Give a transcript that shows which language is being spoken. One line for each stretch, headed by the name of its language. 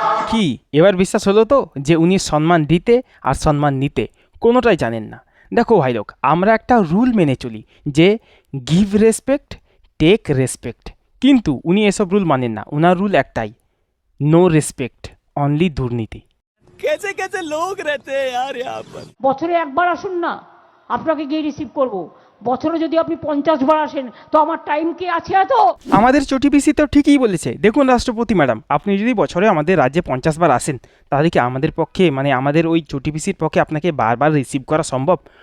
Bangla: কি এবার বিশ্বাস হলো তো যে উনি সম্মান দিতে আর সম্মান নিতে কোনোটাই জানেন না? দেখো ভাই লোক, আমরা একটা রুল মেনে চলি যে গিভ রেসপেক্ট টেক রেসপেক্ট, কিন্তু উনি এসব রুল মানেন না। ওনার রুল একটাই, নো রেসপেক্ট অনলি দুর্নীতি।
Hindi: कैसे कैसे लोग रहते हैं यार यहाँ पर।
Bangla: বছরে একবার আসুন না, আপনাকে গিয়ে রিসিভ করব। বছরে যদি আপনি 50 বার আসেন তো আমার টাইম কি আছে এত? আমাদের চটি পিসি তো ঠিকই বলেছে। দেখুন রাষ্ট্রপতি ম্যাডাম, আপনি যদি বছরে আমাদের রাজ্যে 50 বার আসেন তাহলে কি আমাদের পক্ষে, মানে আমাদের ওই চটি পিসির পক্ষে আপনাকে বারবার রিসিভ করা সম্ভব?